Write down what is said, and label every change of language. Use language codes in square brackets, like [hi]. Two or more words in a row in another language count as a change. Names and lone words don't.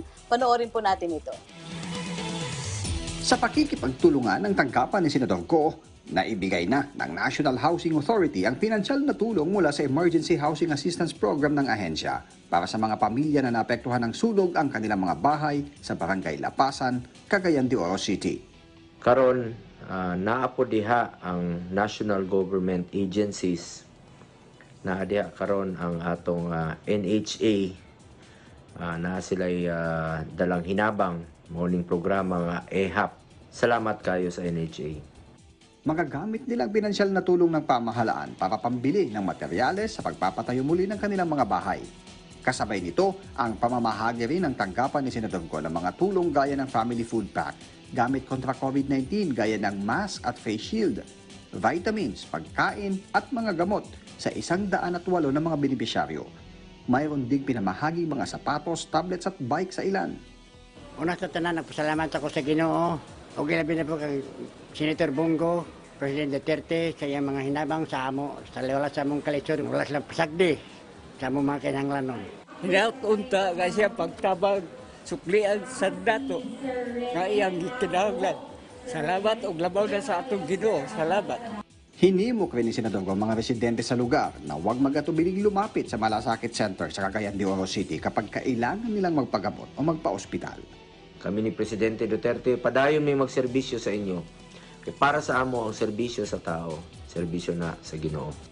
[tl] Panoorin po natin ito. Sa pakikipagtulungan ng tanggapan ni Senador Go, naibigay na ng National Housing Authority ang pinansyal na tulong mula sa Emergency Housing Assistance Program ng ahensya para sa mga pamilya na naapektuhan ng sunog ang kanilang mga bahay sa barangay Lapasan, Cagayan de Oro City. [ceb] Karon naapo diha ang [en] national government agencies [ceb] na diha karon ang atong NHA na sila'y dalang hinabang morning programa nga EHAP. Salamat kayo sa NHA. [tl] Magagamit nilang pinansyal na tulong ng pamahalaan para pambili ng materyales sa pagpapatayo muli ng kanilang mga bahay. Kasabay nito ang pamamahagi rin ng tanggapan ni Senador Go ng mga tulong gaya ng [en] family food pack, [tl] gamit kontra COVID-19 gaya ng mask at [en] face shield, [tl] vitamins, pagkain at mga gamot sa 108 na mga benepisyaryo. Mayroon ding pinamahagi mga sapatos, tablets at bike sa ilan. [ceb] Una sa tanan, nagpasalamat ako sa Ginoo. O ginabi na po kay Senator Bongo, President Duterte, sa iyang mga hinabang sa amo, sa wala sa among kalisod, wala silang pasagdi sa among mga kinahanglanon. Hinaunta nga siya pagtabang suklian sa dato nga iyang kinahanglan. Salamat og labaw na sa atong Ginoo. Salamat. [tl] Hinimok rin ni Senador Go mga residente sa lugar na huwag magatubiling lumapit sa malasakit center sa Cagayan de Oro City kapag kailangan nilang magpagamot o magpa-ospital. [ceb] Kami ni Presidente Duterte, padayon may magserbisyo sa inyo. Kaya para sa amo ang serbisyo sa tao, serbisyo na sa Ginoo.